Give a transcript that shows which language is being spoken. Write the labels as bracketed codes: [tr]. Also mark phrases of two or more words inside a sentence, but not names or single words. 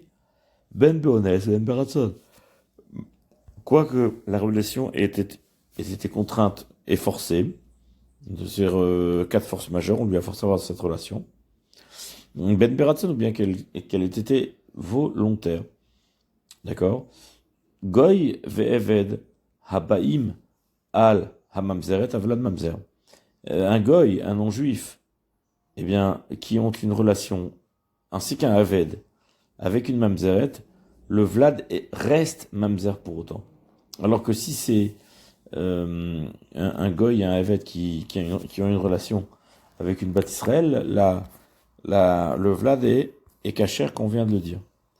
[he] בין באונס בין ברצון. [fr] Quoique la relation ait été contrainte et forcée, c'est-à-dire cas de force majeure, on lui a forcé à avoir cette relation. [he] בין ברצון, [fr] ou bien qu'elle ait été volontaire. D'accord? [he] גוי ועבד הבאים על הממזרת הולד ממזר. [fr] Un goy, un non-juif, eh bien, qui ont une relation, ainsi qu'un aved, avec une mamzeret, le vlad reste mamzer pour autant. Alors que si c'est un goy et un aved qui ont une relation avec une [he] בת ישראל, [fr] le vlad est kasher, qu'on vient de le dire.